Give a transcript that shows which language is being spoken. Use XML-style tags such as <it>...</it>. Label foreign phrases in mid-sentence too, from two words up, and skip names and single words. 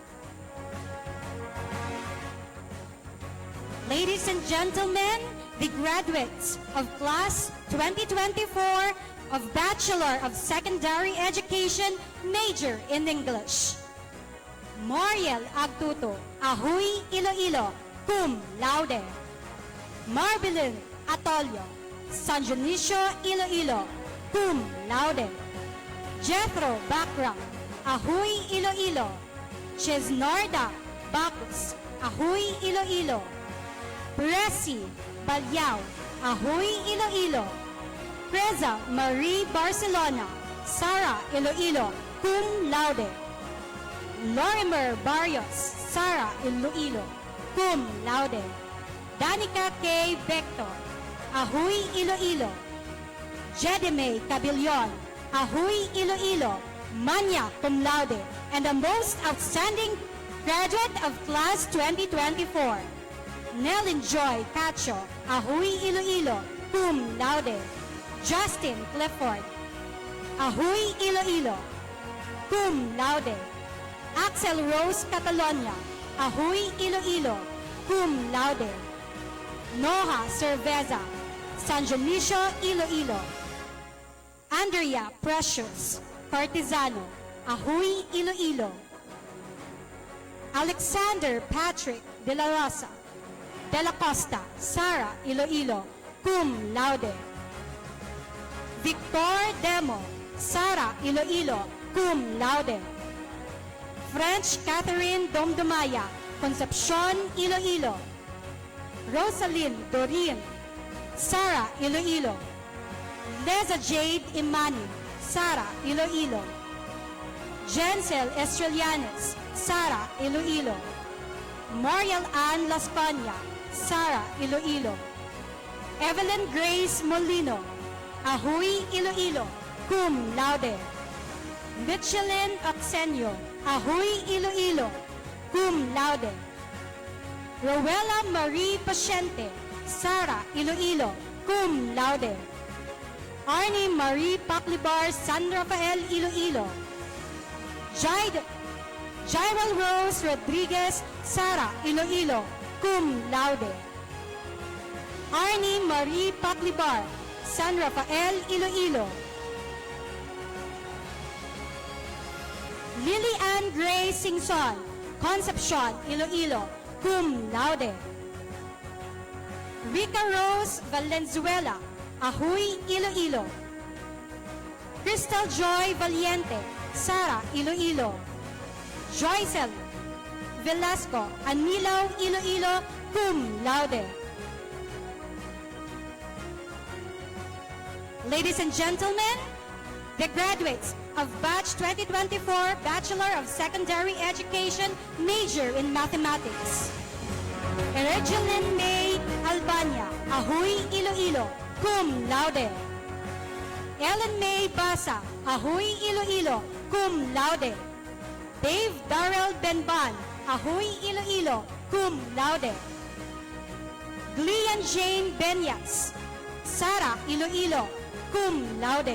<en>Ladies and gentlemen, the graduates of class 2024 of Bachelor of Secondary Education, major in English. Mariel Agtuto, Ahoy, Iloilo, cum laude. Marbilyn Atolio, San Dionisio, Iloilo, cum laude. Jethro Bacra, Ahoy, Iloilo. Chesnarda Bacus, Ahoy, Iloilo. Presi Balyao, Ahoy, Iloilo. Preza Marie Barcelona, Sara, Iloilo, cum laude. Lorimer Barrios, Sara, Iloilo, cum laude. Danica K. Vector, Ahoy, Iloilo. Jedime Cabillon, Ahoy, Iloilo, Manya, cum laude. And the most outstanding graduate of class 2024, Nellin Joy Cacho, Ahoy, Iloilo, cum laude. Justin Clifford, Ahoy, Iloilo, cum laude. Axel Rose Catalonia, Ahoy, Iloilo, cum laude. Noha Cerveza, San Dionisio, Iloilo. Andrea Precious Partizano, Ahoy, Iloilo. Alexander Patrick De La Rosa, De La Costa, Sara, Iloilo, cum laude. Victor Demo, Sara, Iloilo, cum laude. French Catherine Domdomaya, Concepcion, Iloilo. Rosaline Dorin, Sara, Iloilo. Leza Jade Imani, Sara, Iloilo. Jensel Estrelianes, Sara, Iloilo. Moriel Ann Lascona, Sara, Iloilo. Evelyn Grace Molino, Ahui, Iloilo, cum laude. Michelin Oxenio, Ahui, Iloilo, cum laude. Rowella Marie Paciente, Sara, Iloilo, cum laude. Arnie Marie Paclibar, San Rafael, Iloilo. Jairel Rose Rodriguez, Sara, Iloilo, cum laude. Arnie Marie Paclibar, San Rafael, Iloilo. Lily Ann Gray Singson, Concepcion, Iloilo, cum laude. Rica Rose Valenzuela, Ahui, Iloilo. Crystal Joy Valiente, Sara, Iloilo. Joycel Velasco, Anilaw, Iloilo, cum laude. Ladies and gentlemen, the graduates of Batch 2024 Bachelor of Secondary Education, major in Mathematics. Eregeline May Albania, Ahui, Iloilo, cum laude. Ellen May Basa, Ahui, Iloilo, cum laude. Dave Darrell Benban, Ahui, Iloilo, cum laude. Glian Jane Benyas, Sara, Iloilo, cum laude.</en>